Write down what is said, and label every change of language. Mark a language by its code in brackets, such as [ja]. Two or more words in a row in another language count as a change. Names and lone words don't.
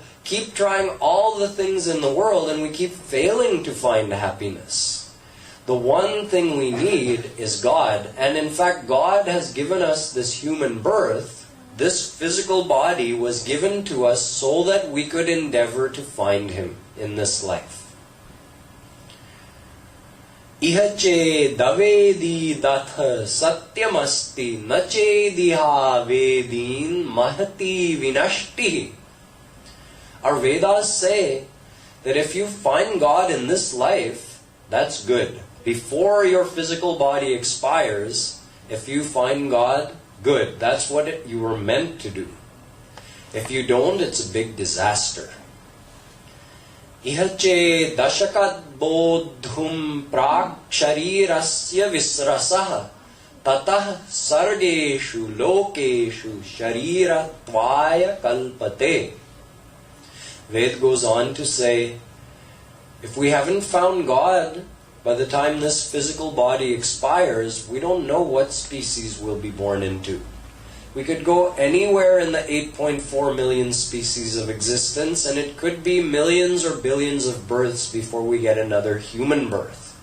[en] Keep trying all the things in the world, and we keep failing to find happiness. The one thing we need is God. And in fact, God has given us this human birth. This physical body was given to us so that we could endeavor to find Him in this life. [sa] इह चेदवेदीदथ सत्यमस्ति न चेदिहावेदीन्महती विनष्टिः. [en] Our Vedas say that if you find God in this life, that's good. Before your physical body expires, if you find God, good. That's what you were meant to do. If you don't, it's a big disaster. [sa] इह चेदशकद्बोद्धुं प्राक्शरीरस्य विस्रसः ततः सर्गेषु लोकेषु शरीरत्वाय कल्पते. [en] Ved goes on to say, if we haven't found God by the time this physical body expires, we don't know what species we'll be born into. We could go anywhere in the 8.4 million species of existence, and it could be millions or billions of births before we get another human birth.